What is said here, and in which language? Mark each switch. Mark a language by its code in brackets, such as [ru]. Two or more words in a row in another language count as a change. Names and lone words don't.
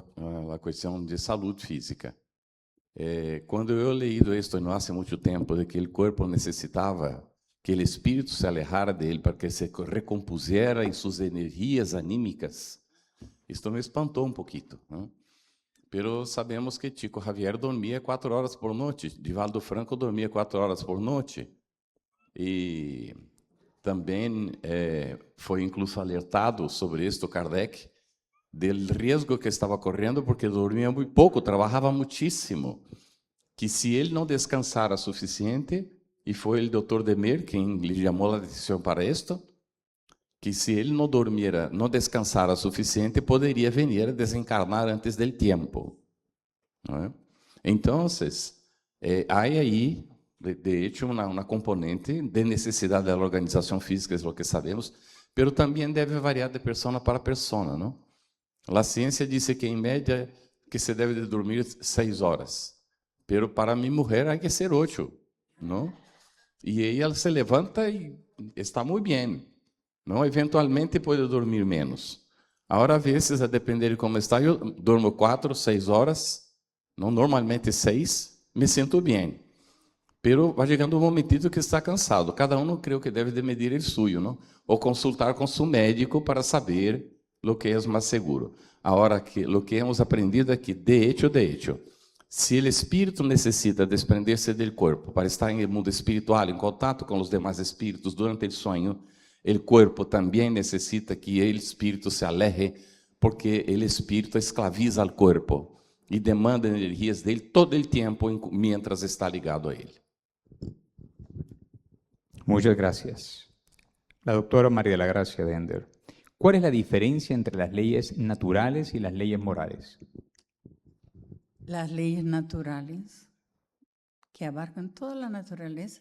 [es] La cuestión de salud física. Cuando yo he leído esto no hace mucho tiempo, de que el cuerpo necesitaba que el espíritu se alejara de él para que se recompusiera en sus energías anímicas, esto me espantó un poquito, ¿no? Pero sabemos que [pt] Chico Xavier dormia 4 horas por noite, Divaldo Franco dormia 4 horas por noite, e também foi incluso alertado sobre isto Kardec, [es] del riesgo [pt] que estava correndo, porque dormia muito pouco, trabalhava muitíssimo, que se ele não descansara suficiente, e foi o Dr. Demer quem lhe chamou a atenção para isto, que se ele não dormiera, não descansara suficiente, poderia vir a desencarnar [es] antes del tiempo, ¿no es? Entonces, hay ahí, de hecho, una componente de necesidad de la organización física, es lo que sabemos, pero también debe variar de persona para persona, ¿no? La ciencia dice que en media que se debe de dormir 6 horas, pero para mi mujer hay que ser 8, ¿no? Y ella se levanta y está muy bien, ¿no? Eventualmente puede dormir menos. Ahora, a veces, a depender de cómo está, yo duermo 4, 6 horas, [pt] não, normalmente 6, me sinto bem. Pero vai chegando um momentito que está cansado. Cada um, creio que deve de medir o suyo, não? Ou consultar com seu médico para saber o que é mais seguro. Agora, o que [es] hemos aprendido [pt] aqui, [es] de hecho, [pt] se o espírito necessita desprender-se do corpo para estar no mundo espiritual, em contato com os demais espíritos durante o sonho, o corpo também necessita que o espírito se aleje, porque o espírito esclaviza o corpo e demanda energias dele todo o tempo, [es] mientras está [pt] ligado a ele. [es] Muchas gracias. La doctora María de la Gracia Dender. ¿Cuál es la diferencia entre las leyes naturales y las leyes morales? Las leyes naturales, que abarcan toda la naturaleza.